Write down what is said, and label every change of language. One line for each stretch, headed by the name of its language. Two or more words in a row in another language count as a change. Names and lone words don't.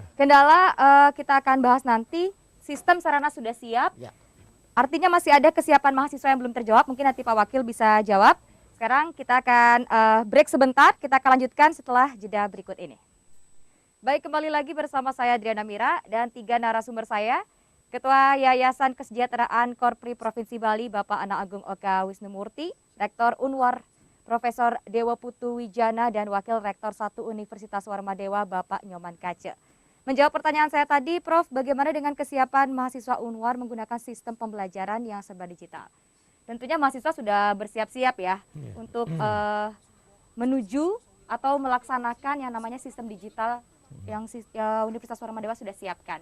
Indonesian: Kendala kita akan bahas nanti. Sistem sarana sudah siap. Ya. Artinya masih ada kesiapan mahasiswa yang belum terjawab. Mungkin nanti Pak Wakil bisa jawab. Sekarang kita akan break sebentar. Kita akan lanjutkan setelah jeda berikut ini. Baik, kembali lagi bersama saya Adriana Mira dan 3 narasumber saya. Ketua Yayasan Kesejahteraan Korpri Provinsi Bali, Bapak Ana Agung Oka Wisnumurti, Rektor Unwar Profesor Dewa Putu Wijana, dan Wakil Rektor 1 Universitas Warmadewa, Bapak Nyoman Kace. Menjawab pertanyaan saya tadi, Prof, bagaimana dengan kesiapan mahasiswa Unwar menggunakan sistem pembelajaran yang serba digital? Tentunya mahasiswa sudah bersiap-siap ya untuk menuju atau melaksanakan yang namanya sistem digital yang Universitas Warmadewa sudah siapkan.